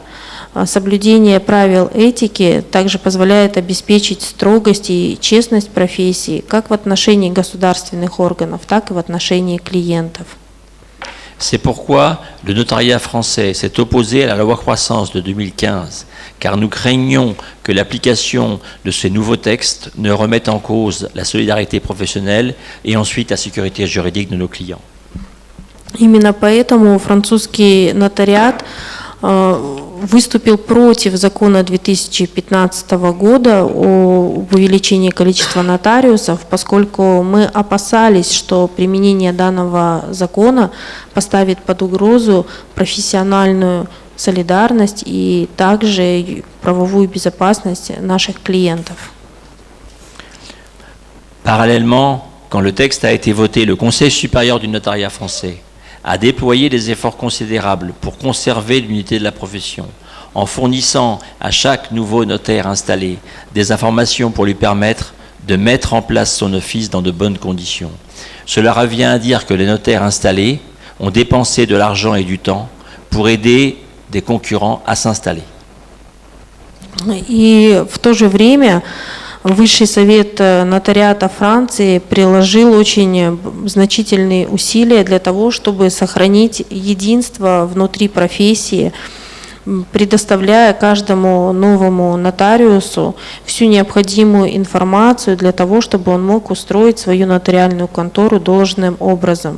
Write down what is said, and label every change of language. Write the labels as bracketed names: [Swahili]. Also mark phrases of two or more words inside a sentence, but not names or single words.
[Russian] Соблюдение правил этики также позволяет обеспечить строгость и честность профессии как в отношении государственных органов, так и в отношении клиентов. [French] C'est pourquoi le notariat français s'est opposé à la loi croissance de 2015, car nous craignons que l'application de ces nouveaux textes ne remette en cause la solidarité professionnelle et ensuite la sécurité juridique de nos clients. [Russian] Именно поэтому французский нотариат выступил против закона 2015 года о увеличении количества нотариусов, поскольку мы опасались, что применение данного закона поставит под угрозу профессиональную солидарность и также правовую безопасность наших клиентов. [French] Parallèlement, quand le texte a été voté, le Conseil supérieur du notariat français a déployé des efforts considérables pour conserver l'unité de la profession, en fournissant à chaque nouveau notaire installé des informations pour lui permettre de mettre en place son office dans de bonnes conditions. Cela revient à dire que les notaires installés ont dépensé de l'argent et du temps pour aider des concurrents à s'installer. [Russian] И в то же время Высший совет нотариата Франции приложил очень значительные усилия для того, чтобы сохранить единство внутри профессии, предоставляя каждому новому нотариусу всю необходимую информацию для того, чтобы он мог устроить свою нотариальную контору должным образом.